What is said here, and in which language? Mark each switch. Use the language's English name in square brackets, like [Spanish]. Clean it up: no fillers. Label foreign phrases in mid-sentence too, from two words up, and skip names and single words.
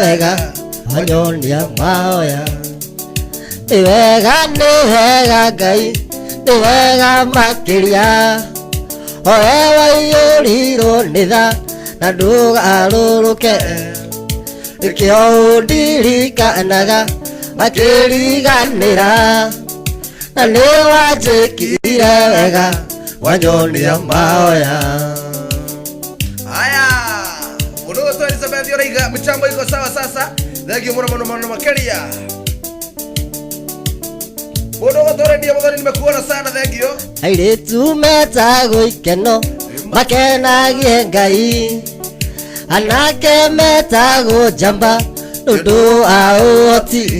[Kikuyu] wega wanyonia mahoya nĩ wega Ngai nĩ wega makĩria owe waiyũrirwo nĩ tha na ndũgarũrũke nĩkĩo ũndirikanaga makĩriganĩra na nĩ wanjĩkire wega wanyonia mahoya mũndũ gũtwo Elizabeth ũraiga mĩtambo [Swahili] iko sawa sasa [Kikuyu] thengio mũno makĩria mũndũ gũtwo Radio Muthoni [Swahili] nimekuona sana [Kikuyu] thengio airĩtu metagwo ikeno makenagie Ngai anake metagwo njamba nũndũ wa ũhoti